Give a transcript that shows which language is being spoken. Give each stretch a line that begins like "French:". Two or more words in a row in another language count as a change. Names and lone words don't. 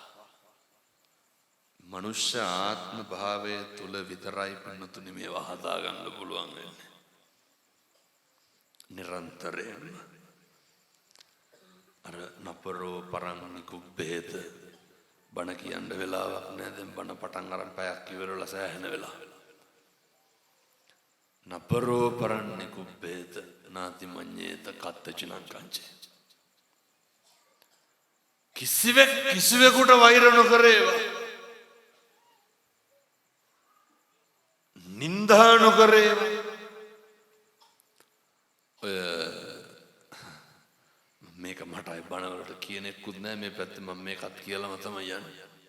Sinhala: මනුෂ්‍ය ආත්ම භාවය තුල විතරයි පින්නතුනි මේවා හදා ගන්න පුළුවන් වෙන්නේ. නිරන්තරයෙන් අර
Pali: නපරෝ පරං කුබ්බේත
Sinhala: බණ කියන්න වෙලාවක් නැහැ. දැන් බණ පටන් අරන් පැයක් ඉවරලා සෑහෙන වෙලා.
Pali: නපරෝ පරං කුබ්බේත නාති මඤ්ඤේත කත්තචිනං කංචේ.
Sinhala: කිසිවෙකුට වෛර නොකරේවා. නින්දා නොකරේවා. ඔය මේක මට අය බණවලට කියන එක්කුත් නෑ මේ පැත්තේ මම මේකත් කියලාම තමයි යන්නේ.